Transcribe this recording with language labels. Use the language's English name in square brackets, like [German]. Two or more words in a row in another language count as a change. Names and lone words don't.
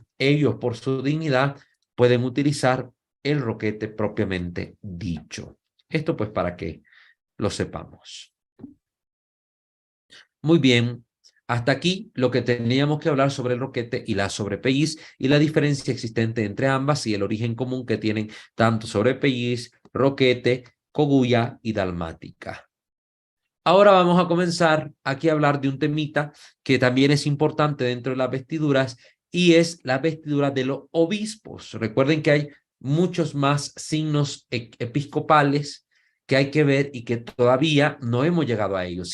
[Spanish] Ellos, por su dignidad, pueden utilizar el roquete propiamente dicho. Esto pues para que lo sepamos. Muy bien, hasta aquí lo que teníamos que hablar sobre el roquete y la sobrepelliz y la diferencia existente entre ambas y el origen común que tienen tanto sobrepelliz, roquete, cogulla y dalmática. Ahora vamos a comenzar aquí a hablar de un temita que también es importante dentro de las vestiduras y es la vestidura de los obispos. Recuerden que hay muchos más signos episcopales que hay que ver y que todavía no hemos llegado a ellos.